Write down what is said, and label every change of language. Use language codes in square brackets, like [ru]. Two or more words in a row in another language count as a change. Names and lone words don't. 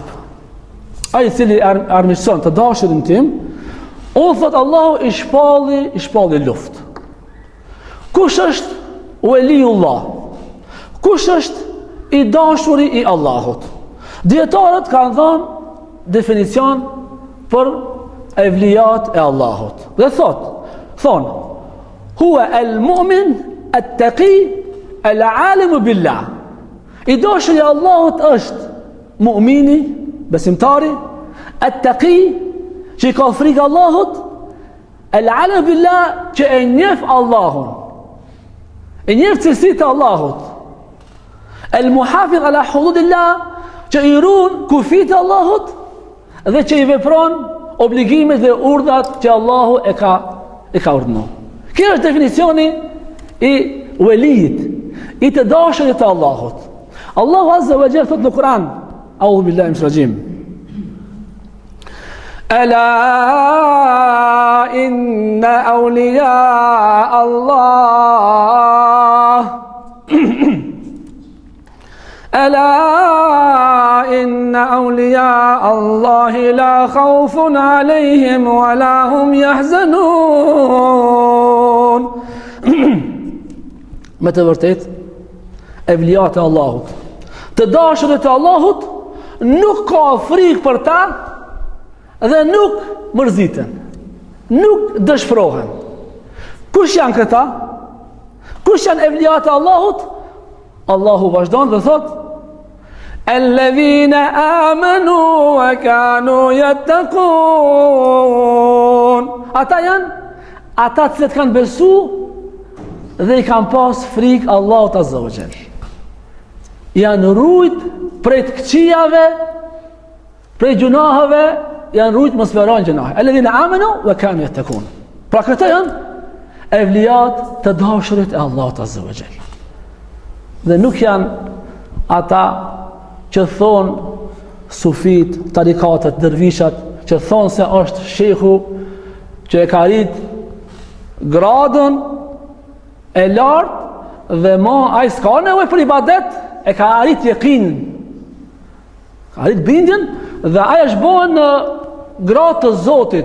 [sq] Ai cili armiqson të dashurin tim, unë thot Allahu i shpalli luft. Kush është waliullah? Kush është i dashuri i Allahut. Dietarët kanë dhënë definicion për evlijat e Allahut. Dhe thonë, [ar] هو المؤمن التقي العالم بالله. [sq] I dashuri i Allahut është mu'mini, besimtari, at-taqi, që i ka frikë Allahut, [ar] العالم بالله, [sq] që e njeh Allahun. E njeh cilësitë e Allahut. [ar] المحافظ على حدود الله, [sq] që i ruan kufit e Allahut dhe që i vepron obligimet dhe urdhat që Allahu e ka urdhëruar. Kjo është definicioni i welijit, i të dashurit të Allahut. Allahu [ar] عز وجل [sq] thot në Kur'an, [ar] أعوذ بالله من الرجيم. ألا إن أولياء الله ألا إن أولياء الله لا خوف عليهم ولا هم يحزنون. [sq] Me të vërtet, evlijat e Allahut, të dashurit e Allahut, nuk ka frikë për ta dhe nuk mërziten, nuk dëshpërohen. Kush janë këta? Kush janë evlijat e Allahut? Allahu vazhdon dhe thot, [ar] الذين آمنوا وكانوا يتقون. [sq] Ata janë ata që kanë besu dhe i kanë pas frikë Allahut [ar] عز وجل. [sq] Janë rujt prej të këqijave, prej gjunaheve, janë rujt mos vërojnë gjunahe. [ar] الذين آمنوا وكانوا يتقون. [sq] Pra këta janë evlijat të dashurit e Allahut [ar] عز وجل. [sq] Dhe nuk janë ata që thonë sufit, tarikatët, dërvishat, që thonë se është shehu që e ka rrit gradën e lartë dhe ma ai s'ka nevojë për ibadet, e ka arrit yaqinin, ka arrit bindjen dhe ai është bën në gradë të Zotit.